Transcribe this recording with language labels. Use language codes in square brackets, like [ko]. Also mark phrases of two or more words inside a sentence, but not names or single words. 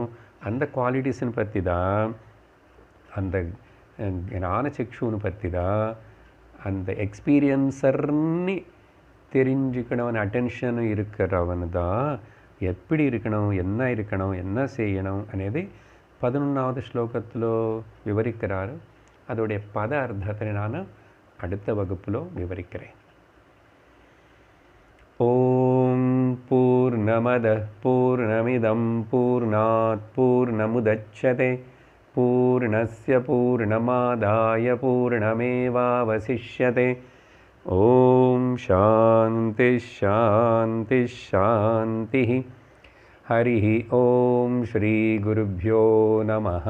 [ta] அந்த குவாலிட்டிஸுன்னு பற்றி தான், அந்த ஞான சக்ஷுன்னு பற்றி தான், அந்த எக்ஸ்பீரியன்ஸர்னு தெரிஞ்சுக்கணும், அட்டென்ஷன் இருக்கிறவன் தான் எப்படி இருக்கணும், என்ன செய்யணும் అనేది 11வது ஸ்லோகத்தில் விவரிக்கிறார். அதோடைய பத அர்த்தத்தை நான் அடுத்த வகுப்பில் விவரிக்கிறேன். [sa] ओम् पूर्णमद पूर्णमिदं पूर्णात् पूर्णमुदच्यते पूर्णस्य पूर्णमादाय पूर्णमेवावशिष्यते। ॐ शान्तिः शान्तिः शान्तिः। हरिः ॐ श्रीगुरुभ्यो नमः।